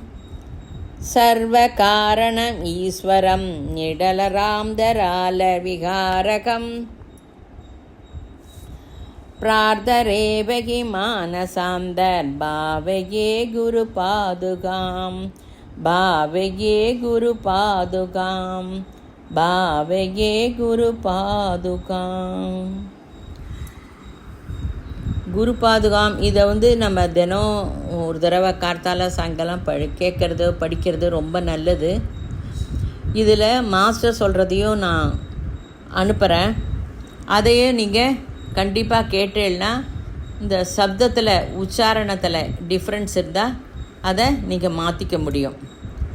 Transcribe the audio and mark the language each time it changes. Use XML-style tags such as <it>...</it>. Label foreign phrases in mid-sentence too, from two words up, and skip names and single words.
<sa>सर्वकारणम् ईश्वरं निडलरामदरालविहारकं प्रार्दरेव हि मानसान्तर्भावये गुरुपादुकाम्. भावये गुरुपादुकाम्. भावये गुरुपादुकाम्.</sa> <ta>குருபாதுகாம் இதை நம்ம தினம் ஒரு தடவை கார்த்தால சாயங்காலம் கேட்குறது படிக்கிறது ரொம்ப நல்லது. இதில் மாஸ்டர் சொல்கிறதையும் நான் அனுப்புகிறேன். அதையே நீங்கள் கண்டிப்பாக கேட்டேன்னா இந்த சப்தத்தில் உச்சாரணத்தில் டிஃப்ரென்ஸ் இருந்தால் அதை நீங்கள் மாற்றிக்க முடியும்.</ta>